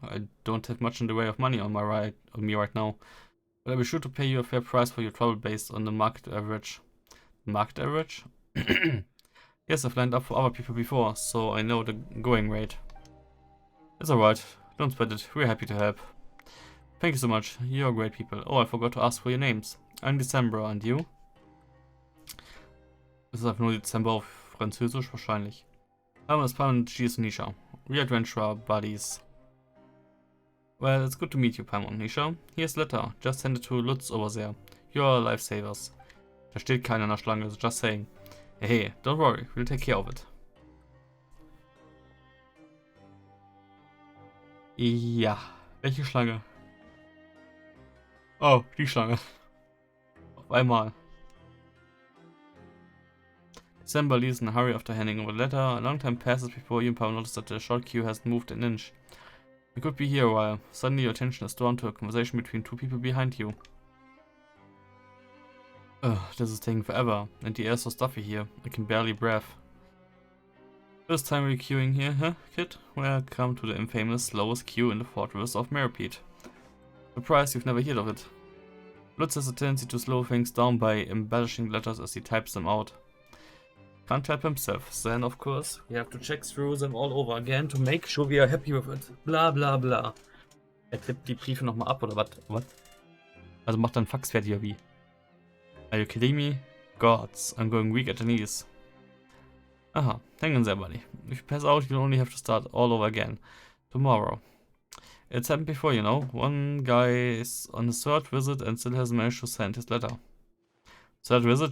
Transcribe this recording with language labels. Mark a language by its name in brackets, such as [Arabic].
[English] I don't have much in the way of money on me right now. But I'll be sure to pay you a fair price for your trouble based on the market average. Market average? Yes, I've lined up for other people before, so I know the going rate. It's alright, don't sweat it, we're happy to help. Thank you so much, you're great people. Oh, I forgot to ask for your names. I'm December, and you? [German] Das ist einfach nur Dezember auf Französisch wahrscheinlich. [English] Name is Pam and she is Nisha. We adventurer buddies. Well, it's good to meet you, Pam und Nisha. Here's a letter. Just send it to Lutz over there. You're lifesavers. [German] Da steht keiner in der Schlange, [English] so just saying. Hey, don't worry, we'll take care of it. [German] Ja, welche Schlange? Oh, die Schlange. Auf einmal. [English] December leaves in a hurry after handing over the letter. A long time passes before you and Pam notice that the short queue hasn't moved an inch. You could be here a while. Suddenly your attention is drawn to a conversation between two people behind you. Ugh, this is taking forever, and the air's so stuffy here, I can barely breathe. First time we're queuing here, huh, kid? Welcome to the infamous slowest queue in the fortress of Meropide. Surprised you've never heard of it. Lutz has a tendency to slow things down by embellishing letters as he types them out. Can't help himself. Then, of course, we have to check through them all over again to make sure we are happy with it. Bla bla bla. [German] Klippt die Briefe nochmal ab, oder was? Was? Also macht dann Fax fertig, oder wie? [English] Are you kidding me? Gods, I'm going weak at the knees. Aha, hang on there, buddy. If you pass out, you'll only have to start all over again. Tomorrow. It's happened before, you know. One guy is on his third visit and still hasn't managed to send his letter. Third visit?